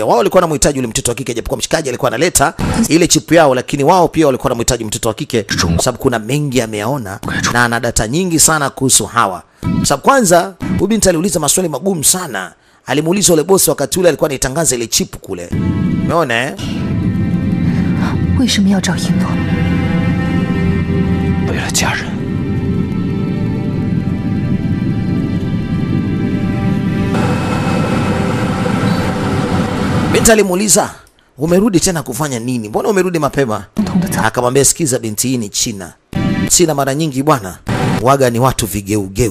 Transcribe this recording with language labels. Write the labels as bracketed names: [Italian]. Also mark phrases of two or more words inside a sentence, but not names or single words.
[Swahili] Wao walikuwa wanamhitaji yule mtoto wa kike, japokuwa mshikaji alikuwa analeta ile chip yao, lakini wao pia walikuwa wanamhitaji mtoto wa kike, sababu kuna mengi ameona na ana data nyingi sana kuhusu hawa. Sababu kwanza huyu binti aliuliza maswali magumu sana. Alimuuliza yule bosi wakati ule alikuwa anatangaza ile chip kule. Umeona eh? [Chinese] 为什么要找英诺？为了家人。 [Swahili] Binti alimuuliza, umerudi tena kufanya nini? Mbona umerudi mapema? Akamwambia, sikiza binti, hii ni China. China mara nyingi bwana waga ni watu vigeugeu.